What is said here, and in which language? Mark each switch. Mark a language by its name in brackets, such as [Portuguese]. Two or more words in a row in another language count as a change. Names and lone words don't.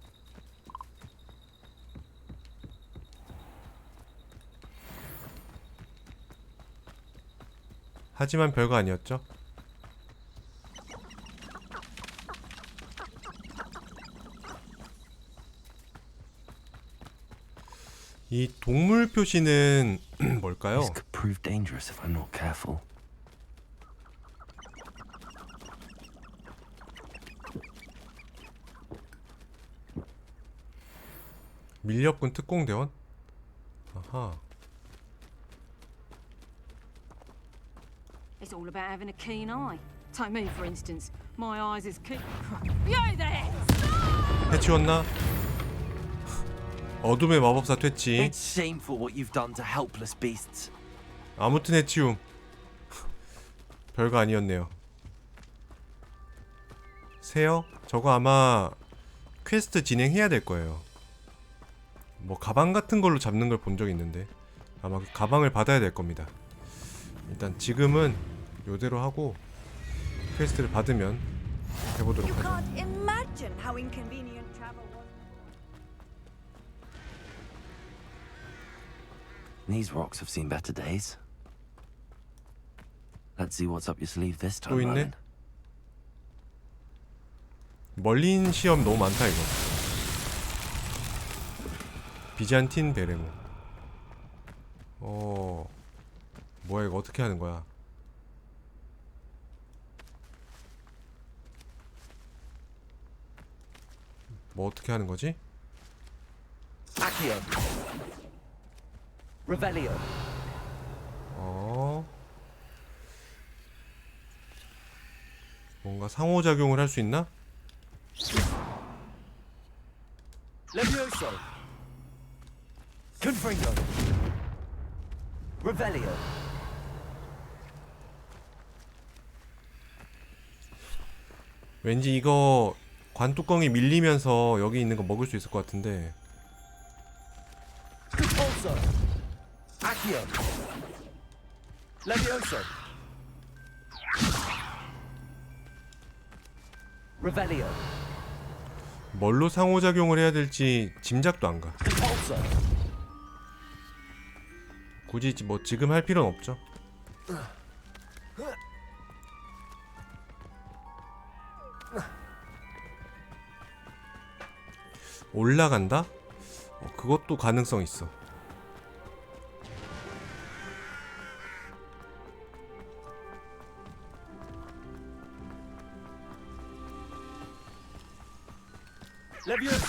[Korean] 하지만 별거 아니었죠. 이 동물 표시는 뭘까요? [English] This could prove dangerous if I'm not careful. [Korean] 밀렵군 특공대원? 아하. [English] It's all about having a keen eye. Take me, for instance. My eyes is keen. You there! [Korean] 해치웠나? 어둠의 마법사 퇴치. It's shameful what you've done to helpless beasts. 아무튼 해치움. 별거 아니었네요. 세요? 저거 아마 퀘스트 진행해야 될 거예요. 뭐 가방 같은 걸로 잡는 걸 본 적이 있는데 아마 그 가방을 받아야 될 겁니다. 일단 지금은 요대로 하고 퀘스트를 받으면 해보도록 [English] You [Korean] 하죠. [English] can't imagine how inconvenient travel was. These rocks have seen better days. Let's see what's up your sleeve this [Korean] 또 [English] time, [Korean] 있네? [English] Merlin. [Korean] 멀린 시험 너무 많다 이거. 비잔틴 베레모. 뭐야 이거 어떻게 하는 거야? 뭐 어떻게 하는 거지? [Latin] Accio. Revelio. [Korean] 뭔가 상호작용을 할 수 있나? [Latin] Levioso. Confringo. Revelio. [Korean] 왠지 이거 관뚜껑이 밀리면서 여기 있는 거 먹을 수 있을 것 같은데. [Latin] Compulso. Accio. Levioso. Revelio. [Korean] 뭘로 상호작용을 해야 될지 짐작도 안 가. [Latin] Compulso. [Korean] 굳이 뭐 지금 할 필요는 없죠. 올라간다? 그것도 가능성 있어. [Latin] Levioso.